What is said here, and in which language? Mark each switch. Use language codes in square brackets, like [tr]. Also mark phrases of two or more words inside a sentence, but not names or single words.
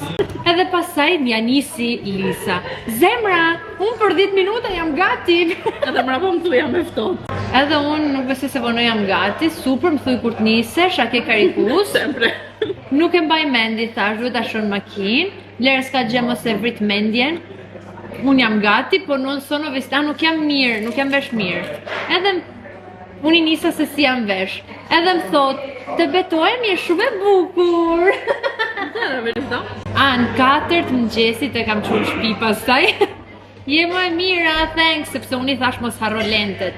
[sq] Edhe pasaj m'ja nisi Lisa. Zemra, unë për 10 minuta jam gati. Edhe mrapa më thuja me ftot. Edhe unë nuk besoj se vono jam gati, super më thuj kur të nisesh, a ke karikus? Sempre. Nuk e mbaj mendi, thash, duhet ta shon makinë, lere s'ka gjë mos e vrit mendjen. Unë jam gati, po [it] non sono vestita, [sq] nuk jam mirë, nuk jam vesh mirë. Edhe unë i nisa se si jam vesh. Edhe më thot, të betohem je shumë e bukur. Edhe verita. Në 4 të mëngjesit e kam qurë shtëpi pastaj. Je më e mira, thanks, sepse unë i thash mos harro lentet.